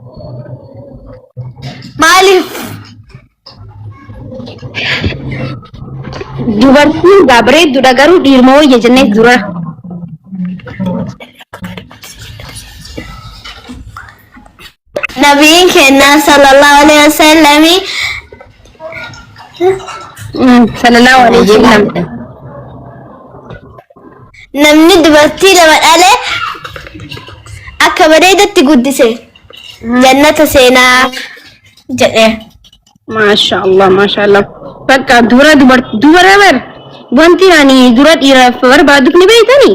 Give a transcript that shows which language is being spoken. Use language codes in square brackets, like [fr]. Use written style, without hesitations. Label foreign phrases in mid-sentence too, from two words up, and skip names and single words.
[om] Maaliif? dubartiin gaabreedduudha garuu dhiirma wayya jennee dura Nabiin keenya [ar] صلى الله عليه وسلم صلى الله عليه وسلم [om] namni dubartii lama dhalee akka bareedatti guddise jannata seenaa jedhe. maashaallah bakka dubara bar wanti ani dura dhiiraaf barbaadu ni beeytanii